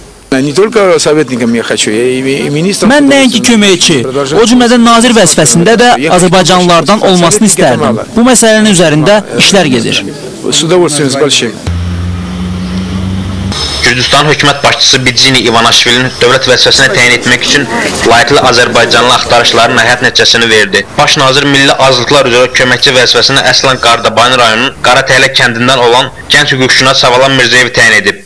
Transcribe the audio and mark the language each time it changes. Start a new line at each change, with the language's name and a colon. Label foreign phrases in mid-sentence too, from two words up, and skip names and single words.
Russian: Не только советником я хочу, я и министром.
Azerbaijani: Mən nəinki köməkçi, o cümlədən nazir vəzifəsində də Azərbaycanlılardan olmasını istərdim. Bu məsələnin üzərində işlər gedir.
Russian: С удовольствием, с большим.
Azerbaijani: Gürcüstan hökumət başçısı Bicini İvanaşvilin dövlət vəzifəsinə təyin etmək üçün layiqli Azərbaycanlı axtarışların həyat nəticəsini verdi. Baş nazir Milli Azlıqlar üzrə köməkçi vəzifəsinə Əslan Qardabayın rayonunun Qaratəhlə kəndindən olan gənc hüquqşünas Savalan Mirzəyevi təyin edib.